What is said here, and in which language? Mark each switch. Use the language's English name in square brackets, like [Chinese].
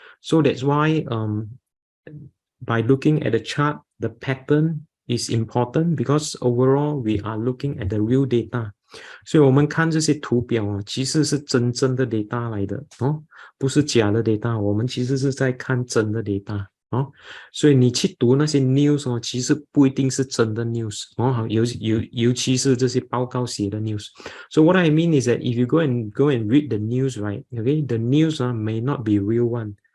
[English] So that's why by looking at the chart, the pattern is important because overall we are looking at the real data. [Chinese] 所以我们看这些图表啊，其实是真正的 data 来的哦，不是假的 data。我们其实是在看真的 data 哦，所以你去读那些 news 哦，其实不一定是真的 news 哦，尤其是这些报告写的 news。 [English] So what I mean is that if you go and read the news, right? Okay, the news may not be real one.